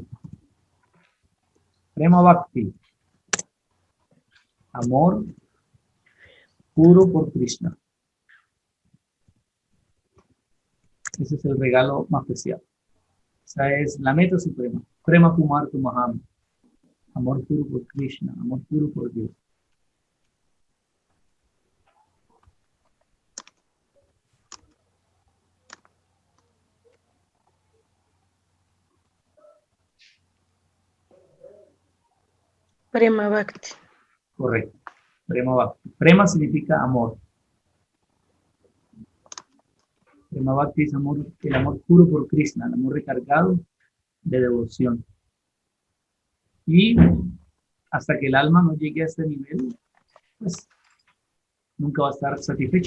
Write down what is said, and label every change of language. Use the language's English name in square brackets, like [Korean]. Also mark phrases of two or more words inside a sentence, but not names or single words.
[Sanskrit] Prema Bhakti, [Spanish] amor puro por Krishna. Ese es el regalo más preciado. Esa es la meta suprema. [Sanskrit] Prema Kumar Maham. [Spanish] Amor puro por Krishna, amor puro por Dios. [Sanskrit] Prema Bhakti. [Spanish] Correcto. [Sanskrit] Prema Bhakti. [Spanish] Prema significa amor. [Sanskrit] Prema Bhakti [Spanish] es amor, el amor puro por Krishna, el amor recargado de devoción. Y hasta que el alma no llegue a este nivel, pues nunca va a estar satisfecho.